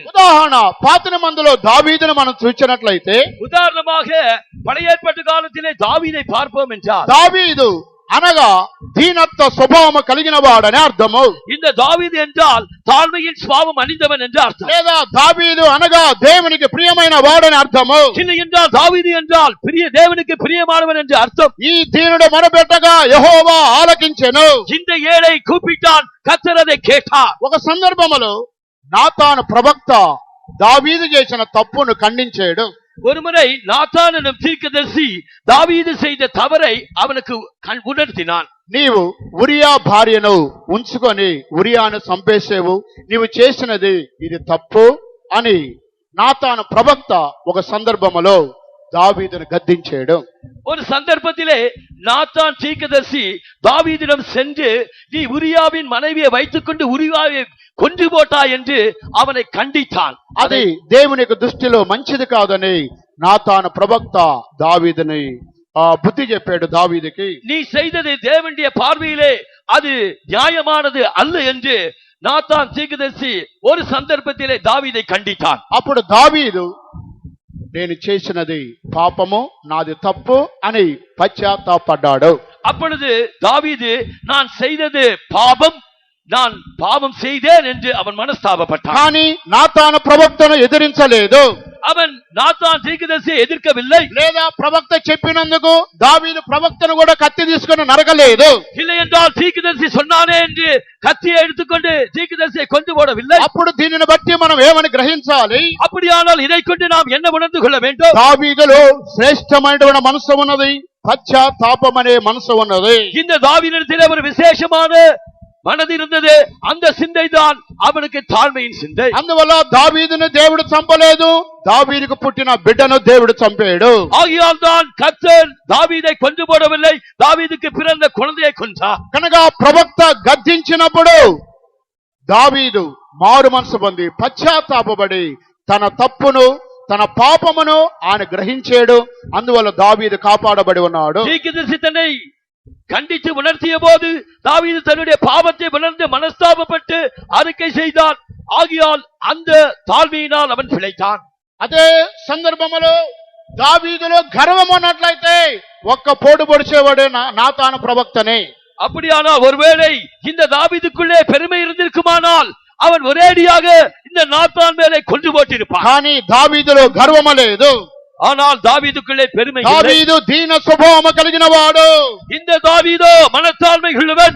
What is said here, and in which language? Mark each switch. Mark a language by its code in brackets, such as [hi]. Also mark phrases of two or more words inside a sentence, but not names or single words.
[te] ఉదాహరణ, పాత నిబంధనలో దావీదును మనం చూసినట్లయితే [ta] உதாரணமாக பழைய ஏற்பாட்டு காலத்திலே தாவீதை பார்ப்போம் என்றால் [te] దావీదు అనగా దీనత్వ స్వభావము కలిగిన వాడని అర్థము. [ta] இந்த தாவீது என்றால் தாழ்மையின் சுபாவம் அணிந்தவன் என்று அர்த்தம். [te] లేదా దావీదు అనగా దేవునికి ప్రియమైన వాడని అర్థము. [ta] இல்லை என்றால் தாவீது என்றால் தேவனுக்கு பிரியமானவன் என்று அர்த்தம். [te] ఈ దీనుడు మొరపెట్టగా యెహోవా ఆలకించెను. [ta] இந்த ஏழை கூப்பிட்டான், கர்த்தர் அதை கேட்டார். [te] ఒక సందర్భములో నాతాను ప్రవక్త దావీదు చేసిన తప్పును ఖండించాడు. [ta] ஒருமுறை நாத்தான் எனும் தீர்க்கதரிசி தாவீது செய்த தவறை அவனுக்கு உணர்த்தினான். [te] నీవు ఉరియా భార్యను ఉంచుకొని ఉరియాను చంపేసేవు, నీవు చేసినది ఇది తప్పు అని నాతాను ప్రవక్త ఒక సందర్భములో దావీదును గద్దించాడు. [ta] ஒரு சந்தர்ப்பத்திலே நாத்தான் தீர்க்கதரிசி தாவீதிடம் சென்று, நீ உரியாவின் மனைவியை வைத்துக்கொண்டு உரியாவை கொன்று போட்டாய் என்று அவனை கண்டித்தான். [te] అది దేవునికి దృష్టిలో మంచిది కాదని నాతాను ప్రవక్త దావీదుని బుద్ధి చెప్పాడు. దావీదుకి [ta] நீ செய்தது தேவனுடைய பார்வையிலே அது நியாயமானது அல்ல என்று நாத்தான் தீர்க்கதரிசி ஒரு சந்தர்ப்பத்திலே தாவீதை கண்டித்தான். [te] అప్పుడు దావీదు నేను చేసినది పాపము, నాది తప్పు అని పశ్చాత్తాపడ్డాడు. [ta] அப்பொழுது தாவீது நான் செய்தது பாவம், நான் பாவம் செய்தேன் என்று அவன் மனஸ்தாபப்பட்டான். [te] కానీ నాతాను ప్రవక్తను ఎదిరించలేదు. [ta] அவன் நாத்தான் தீர்க்கதரிசியை எதிர்க்கவில்லை. [te] లేదా ప్రవక్త చెప్పినందుకు దావీదు ప్రవక్తను కూడా కత్తి తీసుకొని నరకలేదు. [ta] இல்லை என்றால் தீர்க்கதரிசி சொன்னானே என்று கத்தியை எடுத்துக்கொண்டு தீர்க்கதரிசியை கொண்டு போடவில்லை. [te] అప్పుడు దీనిని బట్టి మనం ఏమని గ్రహించాలి? [ta] அப்படியானால் இதை கொண்டு நாம் என்ன உணர்ந்து கொள்ள வேண்டும்? [te] దావీదులో శ్రేష్టమైనటువంటి మనసు ఉన్నది, పశ్చాత్తాపం అనే మనసు ఉన్నది. [ta] இந்த தாவீதிடத்திலே ஒரு விசேஷமான மனது இருந்தது. அந்த சிந்தை தான் அவனுக்கு தாழ்மையின் சிந்தை. [te] అందువల్ల దావీదును దేవుడు చంపలేదు, దావీదుకు పుట్టిన బిడ్డను దేవుడు చంపాడు. [ta] ஆகையால் தான் கர்த்தர் தாவீதை கொன்று போடவில்லை, தாவீதுக்கு பிறந்த குழந்தையை கொன்றார். [te] కనుక ప్రవక్త గద్దించినప్పుడు దావీదు మారు మనసు పొంది పశ్చాత్తాపపడి తన తప్పును తన పాపమును ఆయన గ్రహించాడు. అందువల్ల దావీదు కాపాడబడి ఉన్నాడు. [ta] தீர்க்கதரிசி தன்னை கண்டித்து உணர்த்திய போது தாவீது தன்னுடைய பாவத்தை உணர்ந்து மனஸ்தாபப்பட்டு அறிக்கை செய்தான். ஆகையால் அந்த தாழ்மையினால் அவன் பிழைத்தான். [te] అదే సందర్భంలో దావీదులో గర్వం ఉన్నట్లయితే ఒక్క పోటు పొడిచేవాడు నాతాను ప్రవక్తనే. [ta] அப்படியானால் ஒருவேளை இந்த தாவீதுக்குள்ளே பெருமை இருந்திருக்குமானால் அவன் ஒரேடியாக இந்த நாத்தான் மேலே கொன்று போட்டிருப்பான். [te] కానీ దావీదులో గర్వము లేదు. [ta] ஆனால் தாவீதுக்குள்ளே பெருமை இல்லை. [te] దావీదు దీన స్వభావము కలిగిన వాడు. [ta] இந்த தாவீதோ மனத்தாழ்மை உள்ளவன்.